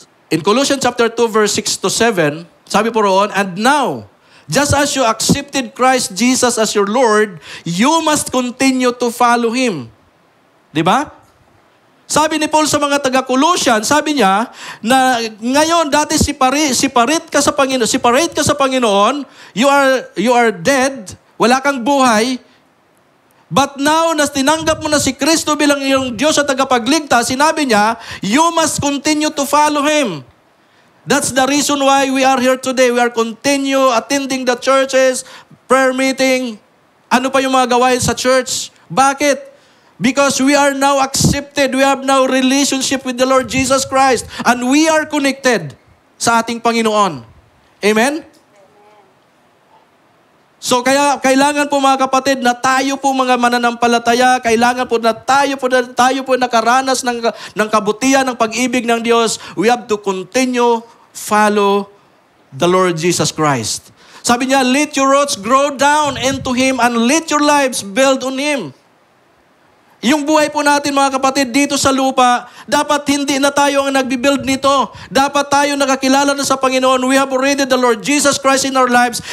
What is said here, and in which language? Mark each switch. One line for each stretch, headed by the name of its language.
English: In Colossians chapter 2, verse 6-7,
Filipino: sabi po roon,
English: and now, just as you accepted Christ Jesus as your Lord, you must continue to follow Him.
Filipino: Diba? Sabi ni Paul sa mga taga-Colossian, sabi niya na ngayon dati separate ka sa Panginoon,
English: you are dead,
Filipino: wala kang buhay.
English: But now
Filipino: na tinanggap mo na si Kristo bilang iyong Diyos at tagapagligtas, sinabi niya,
English: you must continue to follow Him. That's the reason why we are here today. We are continue attending the churches, prayer meeting.
Filipino: Ano pa yung mga gawain sa church? Bakit?
English: Because we are now accepted. We have now relationship with the Lord Jesus Christ. And we are connected
Filipino: sa ating Panginoon.
English: Amen?
Filipino: So kaya kailangan po mga kapatid na tayo po mga mananampalataya, kailangan po na tayo po nakaranas ng kabutihan, ng pag-ibig ng Diyos.
English: We have to continue follow the Lord Jesus Christ.
Filipino: Sabi niya,
English: let your roots grow down into Him and let your lives build on Him.
Filipino: Yung buhay po natin mga kapatid dito sa lupa, dapat hindi na tayo ang nagbibuild nito. Dapat tayo nakakilala na sa Panginoon.
English: We have already the Lord Jesus Christ in our lives.